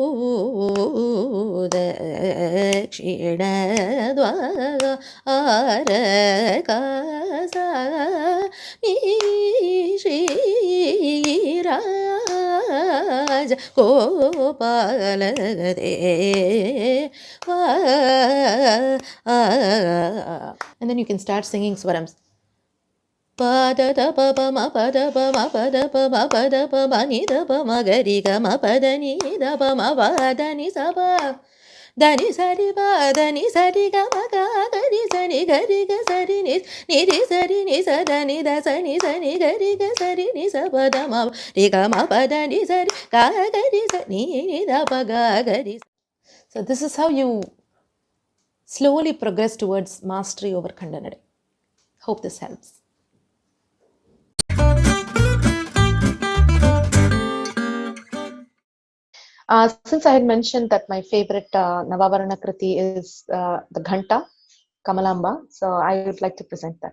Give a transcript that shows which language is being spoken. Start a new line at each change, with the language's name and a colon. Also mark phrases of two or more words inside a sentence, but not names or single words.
Sanskrit: दक्षिण द्वार अरकास मि श्री राज गोपाल देव.
English: And then you can start singing swarams. Pada da pa pa ma pada pa ma pada pa ma pada pa ma ni da pa ma ga ri ga ma pada ni da pa ma pa da ni sa pa da ni sa ri pa da ni sa ri ga ma ga ri sa ni ga ni ri sa da ni da sa ni ga ri ga sa ri ni sa pa da ma ri ga ma pa da ni sa ri ga ri sa ni da pa ga ri. So this is how you slowly progress towards mastery over Khandanade. Hope this helps. Since I had mentioned that my favorite Navavarna Kriti is the Ghanta, Kamalamba, so I would like to present that.